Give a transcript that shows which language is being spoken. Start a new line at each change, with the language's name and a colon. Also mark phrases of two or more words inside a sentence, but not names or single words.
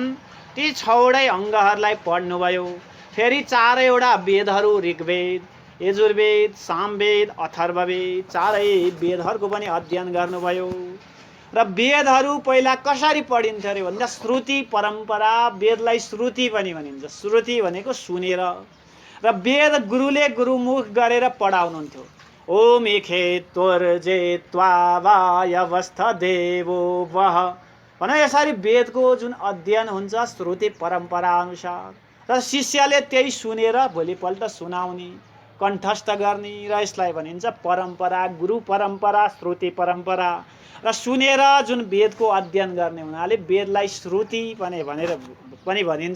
Nepali: ती 6वटै अङ्गहरूलाई पढ्नुभयो। फेरि 4वटा वेदहरू ऋग्वेद, यजुर्वेद, सामवेद, अथर्ववेद, 4 वेदहरूको पनि अध्ययन गर्नुभयो। र वेदहरू पहिला कसरी पढिन्थ्यो अरे भन्दा श्रुति परम्परा, वेदलाई श्रुति पनि भनिन्छ। श्रुति भनेको सुनेर। र वेद गुरुले गुरुमुख गरेर पढाउनुहुन्थ्यो।
Sanskrit: ओम इखेत्वर्जेत्वा वायवस्थ देवो वः
Nepali: भन, यसरी वेदको जुन अध्ययन हुन्छ श्रुति परम्परा अनुसार, र शिष्यले त्यही सुनेर भोलिपल्ट सुनाउने, कण्ठस्थ गर्ने, र यसलाई भनिन्छ परम्परा, गुरु परम्परा, श्रुति परम्परा। र सुनेर जुन वेदको अध्ययन गर्ने हुनाले वेदलाई श्रुति भनेर पनि भनिन्छ।